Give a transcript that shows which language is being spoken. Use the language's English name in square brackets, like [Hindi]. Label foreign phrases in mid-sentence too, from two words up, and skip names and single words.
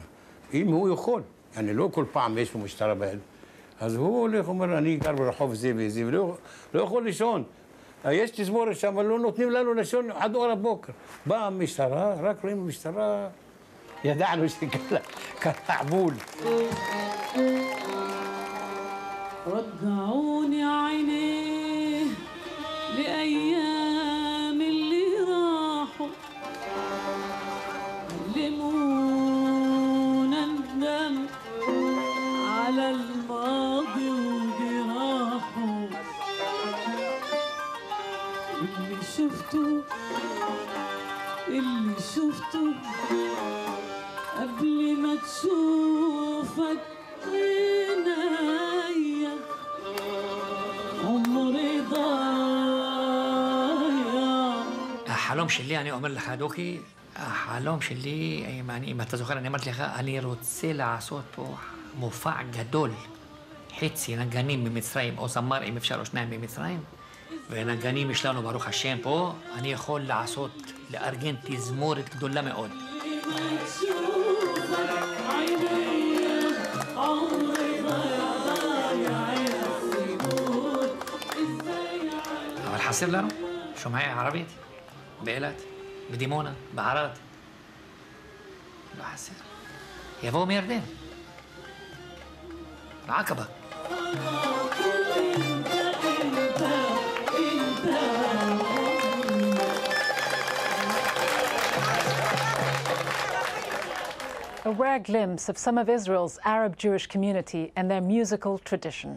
[Hebrew] אם הוא יכול, אני לא כל פעם יש לו משטרה ביד. אז הוא הולך, אומר, אני גר ברחוב זה וזה, ולא יכול לישון. יש תזמורת שם, אבל לא נותנים לנו לישון עד אור הבוקר. באה המשטרה, רק רואים המשטרה, ידענו שקרה עבול. [Arabic] رجعوني عينيه لأيام اللي راحوا علمونا ندم على الماضي وجراحه اللي شفته قبل ما تشوفك عينيا عمري ضايع. [Hebrew] החלום שלי, אני אומר לך, דוקי, החלום שלי, אם אתה זוכר, אני אמרתי לך, אני רוצה לעשות פה מופע גדול, חצי נגנים ממצרים, או זמר, אם אפשר, או שניים ממצרים, ונגנים יש לנו, ברוך השם, פה, אני יכול לעשות, לארגן תזמורת גדולה מאוד. אבל חסר לנו שומעי ערבית, באילת, בדימונה, בערד. לא חסר. יבואו מירדן, בעקבה. [English] A rare glimpse of some of Israel's Arab-Jewish community and their musical tradition.